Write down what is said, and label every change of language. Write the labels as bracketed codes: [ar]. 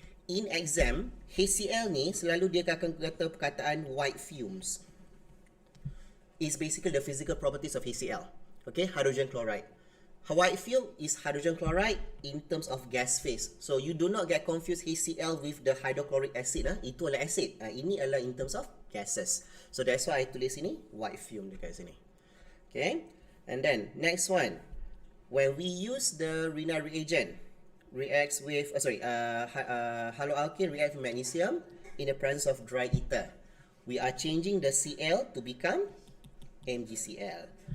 [en] In exam, [ms] HCl ni selalu dia akan kata perkataan white fumes. [en] It's basically the physical properties of HCl. Okay, hydrogen chloride. White fume is hydrogen chloride in terms of gas phase. So you do not get confused HCl with the hydrochloric acid. [ms] Itu adalah acid. Ini adalah [en] in terms of gases. So that's why I [ms] tulis sini [en] white fume [ms] dekat sini. [en] Okay. And then next one, when we use the renal reagent, reacts with haloalkane react with magnesium in the presence of dry ether. We are changing the Cl to become MgCl.